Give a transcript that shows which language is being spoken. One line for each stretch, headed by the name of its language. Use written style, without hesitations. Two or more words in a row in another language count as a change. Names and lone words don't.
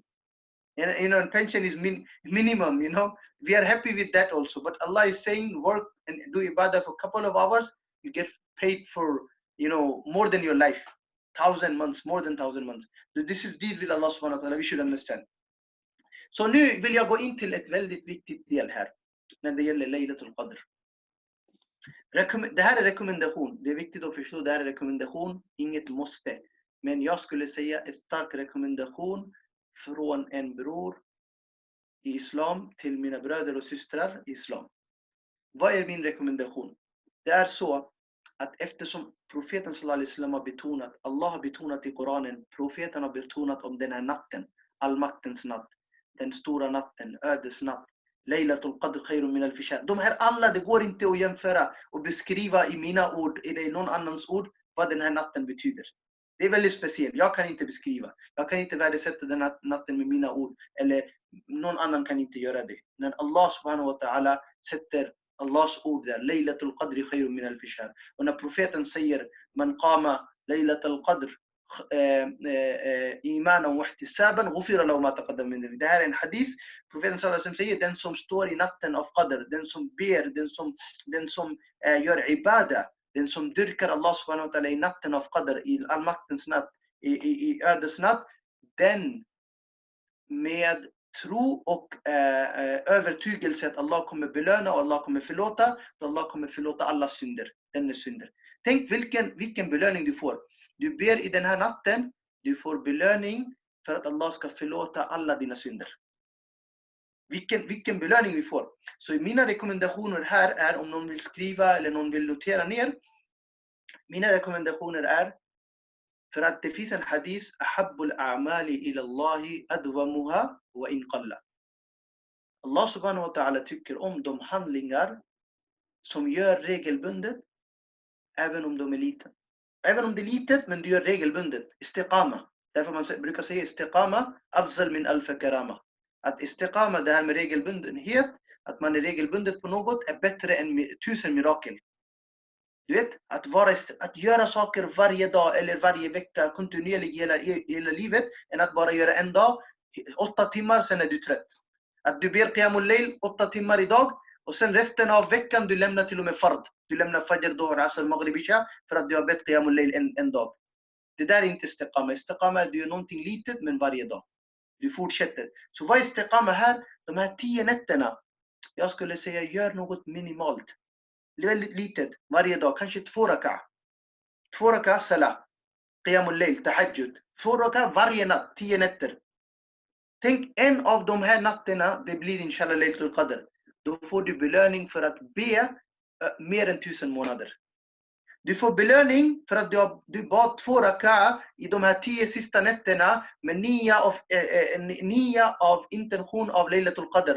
English: And pension is minimum. We are happy with that also. But Allah is saying, work and do ibadah for a couple of hours, you get paid for more than your life. 1,000 months, more than 1,000 months. So this is deal with Allah
Arabic: سبحانه وتعالى.
English: We should understand.
Swedish: Så nu vill jag gå in till ett väldigt viktigt del här när det gäller Laylatulqadr. Det här är rekommendation. Det är viktigt att förstå, det här är rekommendation, inget måste. Men jag skulle säga en stark rekommendation från en bror i islam till mina bröder och systrar i islam. Vad är min rekommendation? Det är så att eftersom profeten
Arabic: صلى الله عليه وسلم
Swedish: har betonat, Allah har betonat i Koranen, profeten har betonat om den här natten, allmaktens natt, den stora natten, ödesnatt,
Arabic: ليلة القدر خير من ألف شهر.
Swedish: De här alla, det går inte att jämföra och beskriva i mina ord eller i någon annans ord vad den här natten betyder. Det är väldigt speciellt. Jag kan inte beskriva. Jag kan inte värdesätta den här natten med mina ord. Eller någon annan kan inte göra det. När Allah
Arabic: سبحانه وتعالى
Swedish: sätter Allahs ord där,
Arabic: ليلة القدر خير من ألف شهر.
Swedish: Och när profeten säger,
Arabic: من قام ليلة القدر إيمانا واحتسابا غفر له ما تقدم من ذنبه.
Swedish: Det här är en hadis. Profeten
Arabic: صلى الله عليه وسلم
Swedish: säger, den som står i natten av qadr, den som ber, den som gör ibadah, den som dyrkar Allah
Arabic: سبحانه وتعالى
Swedish: i natten av qadr, i allmaktens natt, i ödesnatt, den med tro och övertygelse att Allah kommer belöna och Allah kommer förlåta, och Allah kommer förlåta alla synder, dennes synder. Tänk vilken belöning du får. Du ber i den här natten, du får belöning för att Allah ska förlåta alla dina synder. Vilken belöning vi får. Så mina rekommendationer här är, om någon vill skriva eller någon vill notera ner, mina rekommendationer är, för att det finns en hadis,
Arabic: أحب الأعمال إلى الله أدومها وإن قل.
Swedish: Allah
Arabic: سبحانه وتعالى
Swedish: tycker om de handlingar som gör regelbundet, även om de är liten. Även om det är litet, men du gör regelbundet. Istiqama. Därför man brukar säga
Arabic: استقامة أفضل من ألف كرامة.
Swedish: Att istiqama, det här med regelbundenhet, att man är regelbundet på något, är bättre än 1000 mirakel. Du vet, att göra saker varje dag eller varje vecka kontinuerligt hela livet, än att bara göra en dag, 8 timmar, sen är du trött. Att du ber
Arabic: قيام الليل
Swedish: 8 timmar idag, och sen resten av veckan du lämnar till och med fard. Du lämnar fajr, dhuhr, asr, maghrib, isha, för att du har bett
Arabic: قيام الليل
Swedish: en dag. Det där är inte istiqama. Istiqama är du gör någonting litet, men varje dag. Du fortsätter. Så vad är istiqama här? De här 10 nätterna. Jag skulle säga, gör något minimalt. väldigt litet varje dag, kanske 2 raka. 2 raka salah,
Arabic: قيام الليل,
Swedish: tahajjud. 2 raka varje natt, 10 nätter. Tänk en av de här natterna, det blir inshallah Laylatulqadr. Då får du belöning för att be mer än 1000 månader. Du får belöning för att du bad 2 raka i de här 10 sista nätterna med nia av intention av Laylatulqadr.